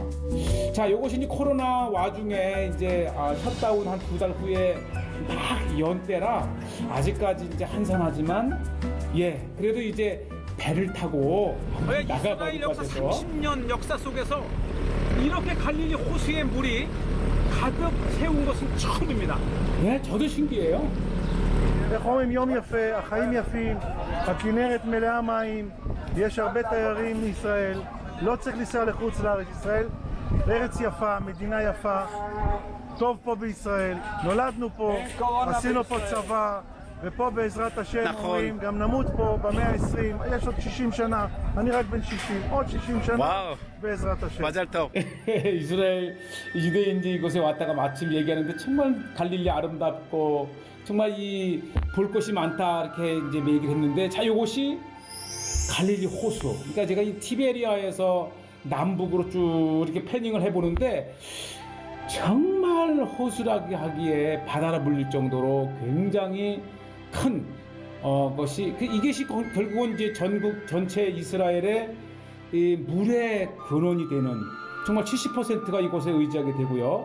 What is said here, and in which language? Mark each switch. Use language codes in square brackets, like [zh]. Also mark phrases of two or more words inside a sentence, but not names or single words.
[ko] 자, 이것이 이제 코로나 와중에 이제 셧다운 한 2달 후에 막 연때라 아직까지 이제 한산하지만, 그래도 이제 배를 타고 나가봐야 역사 30년 역사 속에서 이렇게 갈릴리 호수의 물이 가득 세운 것은 처음입니다. 네, 저도 신기해요. [he] איך אומרים, יום יפה, החיים יפים, הכנרת מלאה מים, יש הרבה תיירים מישראל, לא צריך לנסוע לחוץ לארץ. ישראל ארץ יפה, מדינה יפה, טוב פה בישראל, נולדנו פה, עשינו פה צבא, ופה בעזרת השם אומרים, גם נמות פה במאה ה-20, יש עוד 60 שנה, אני רק בן 60, עוד 60 שנה, בעזרת השם. מזל טוב. [ko] 이스라엘 유대인들이 이곳에 왔다가 마침 얘기하는데 정말 갈릴리 아름답고 정말 이 볼 곳이 많다 이렇게 이제 얘기를 했는데, 자, 이곳이 갈릴리 호수. 그러니까 제가 이 티베리아에서 남북으로 쭉 이렇게 패닝을 해보는데 정말 호수라고 하기에 바다라 불릴 정도로 굉장히 큰 것이 이것이 결국은 이제 전국 전체 이스라엘의 이 물의 근원이 되는, 정말 70%가 이곳에 의지하게 되고요.